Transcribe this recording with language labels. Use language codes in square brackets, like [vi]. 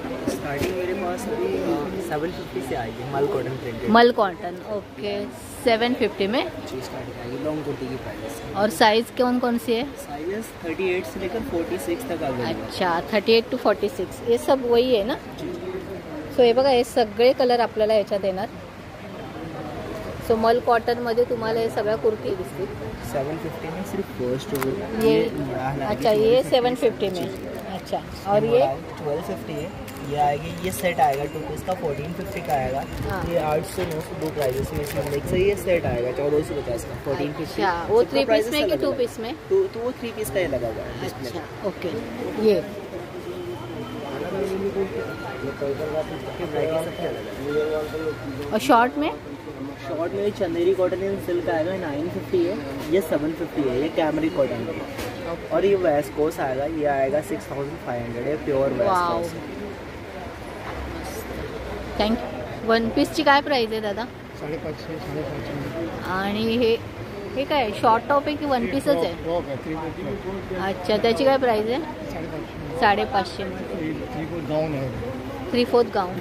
[hi] Starting मेरे पास अभी 750 से आएगी मल कॉटन प्रिंटेड. मल कॉटन, ओके. 750 में स्टार्टिंग आएगी लॉन्ग कुर्ती की प्राइस. और साइज कौन सी है? साइज 38 से लेकर 46 तक आ गई. [mr] अच्छा, 38 to 46 हे सब वही आहे ना? सो हे बघा, हे सगळे कलर आपल्याला याच्यात येणार. सो मल कॉटन मध्ये तुम्हाला हे सगळ्या कुर्ती दिसतील. [hi] 750 में सिर्फ फर्स्ट ये. अच्छा, ये 750 में. अच्छा, और ये 1250 है. ये आएगी, ये सेट आएगा 2 पीस का 1450 का आएगा. ये 800 900 दो प्राइसेस में इसमें मिक्स है. ये सेट आएगा 1450 का 1450. अच्छा, वो 3 पीस में कि 2 पीस में? तो वो 3 पीस का ही लगा हुआ है. अच्छा, ओके. ये और शॉर्ट में चंदेरी कॉटन एंड सिल्क आएगा 950 है. ये 750 है. ये कैमरी कॉटन है. और ये वेस्कोस आएगा. ये आएगा 6500 है. प्योर वेस्कोस. [mr] थँक्यू. वन पीसची काय प्राइस आहे दादा? 550. आणि हे काय शॉर्ट टॉप आहे की वन पीसच आहे? अच्छा, त्याची काय प्राइस आहे? 550 मध्ये. 3/4 गाऊन आहे. 3/4 गाऊन.